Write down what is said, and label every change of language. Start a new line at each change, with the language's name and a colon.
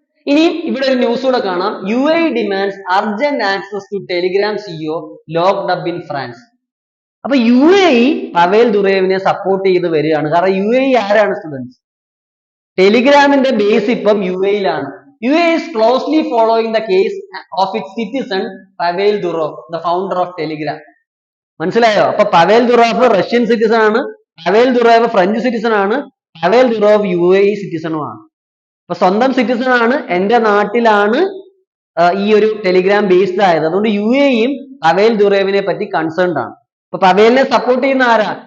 Malayalam: ഇനി ഇവിടെ ഒരു ന്യൂസ് കൂടെ കാണാം.
English: UAE demands urgent access to Telegram CEO locked up in France.
Malayalam: അപ്പൊ UAE പവേൽ ദുറൈവിനെ സപ്പോർട്ട് ചെയ്ത് വരികയാണ്. കാരണം UAE ആരാണ് സ്റ്റുഡൻസ്? ടെലിഗ്രാമിന്റെ ബേസ് ഇപ്പം UAE-യിലാണ്.
English: UAE is closely following the case of its citizen Pavel Durov, the founder of Telegram.
Malayalam: മനസ്സിലായോ? അപ്പൊ Pavel Durov Russian citizen ആണ്, Pavel Durov French citizen ആണ്, പവേൽ ദുറോവ് UAE സിറ്റിസണുമാണ്. അപ്പൊ സ്വന്തം സിറ്റിസൺ ആണ്, എന്റെ നാട്ടിലാണ് ഈ ഒരു ടെലിഗ്രാം ബേസ്ഡ് ആയത്. അതുകൊണ്ട് UAE-യും പവേൽ ദുറോവിനെ പറ്റി കൺസേൺഡ് ആണ്. അപ്പൊ പവേലിനെ സപ്പോർട്ട് ചെയ്യുന്ന ആരാ?